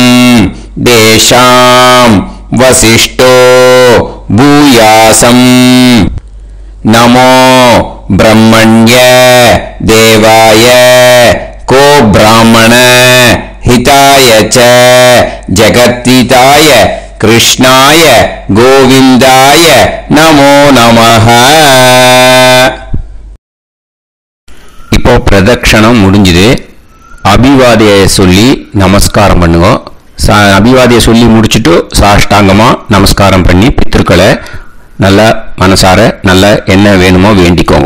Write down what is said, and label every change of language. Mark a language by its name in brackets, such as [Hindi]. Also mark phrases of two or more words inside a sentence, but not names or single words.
[Sanskrit] देशां वसिष्ठो भूयासं नमो ब्रह्मण्य देवाय को ब्राह्मण हिताय च जगद्हिताय कृष्णाय गोविंदाय नमो नमः. [Tamil] இப்போ பிரதட்சணம் முடிஞ்சது. அபிவாதியை சொல்லி நமஸ்காரம் பண்ணுங்க. அபிவாதியை சொல்லி முடிச்சுட்டு சாஷ்டாங்கமாக நமஸ்காரம் பண்ணி பித்ருக்களை நல்லா மனசார நல்லா என்ன வேணுமோ வேண்டிக்கோங்க.